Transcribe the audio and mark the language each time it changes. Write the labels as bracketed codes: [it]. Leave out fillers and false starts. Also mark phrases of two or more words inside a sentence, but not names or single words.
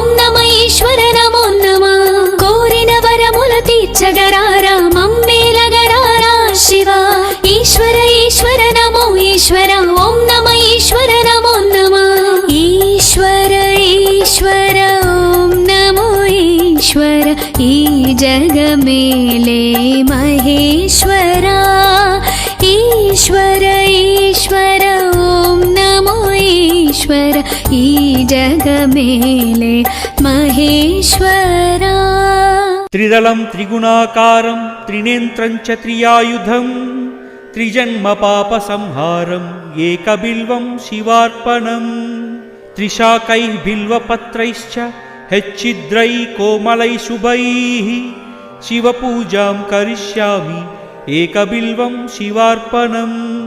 [te] నమ ఈశ్వర నమో నమ కోరిన వరముల తీర్చగరారా మమ్మేలగరారా శివ ఈశ్వర ఈశ్వర నమో ఈశ్వర ఓం నమ ఈశ్వర నమో నమ ఈశ్వర ఈశ్వర ఓం నమో ఈశ్వర ఈ జగ మేలే మహేశ్వరా ఈశ్వర ఈశ్వర ఓం నమో ఈశ్వర ఈ జగ మేలే మహేశ్వరా [sa] त्रिदलं त्रिगुणाकारं त्रिनेत्रं च त्रियायुधं त्रिजन्म पापसंहारं एकबिल्वं शिवार्पणम् त्रिशाकैः बिल्वपत्रैश्च हेच्चिद्रैः कोमलैः शुभैः शिवपूजां करिष्यामि एकबिल्वं शिवार्पणम्